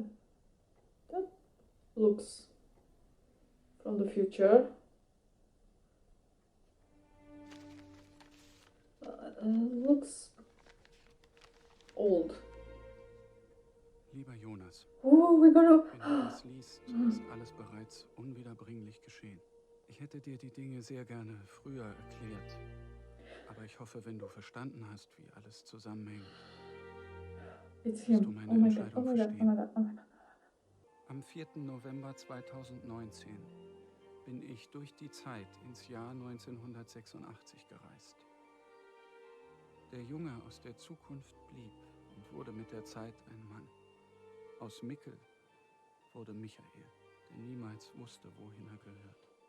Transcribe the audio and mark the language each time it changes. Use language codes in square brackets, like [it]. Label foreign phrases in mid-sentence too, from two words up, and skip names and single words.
[en] That looks from the future. Looks old. [de] Lieber Jonas, [en] Oh, we're gonna... [de] wenn du das liest, ist alles bereits unwiederbringlich geschehen. Ich hätte dir die Dinge sehr gerne früher erklärt. Aber ich hoffe, wenn du verstanden hast, wie alles zusammenhängt, [en] It's [de] wirst [en] him. [de] du meine [en] Oh my god, [de] Entscheidung [en] oh my god, oh [de] verstehen. [en] my god, oh my god. [de] Am 4. November 2019 bin ich durch die Zeit ins Jahr 1986 gereist. Der Junge aus der Zukunft blieb und wurde mit der Zeit ein Mann. Aus Mikkel wurde Michael, der niemals wusste, wohin er gehört.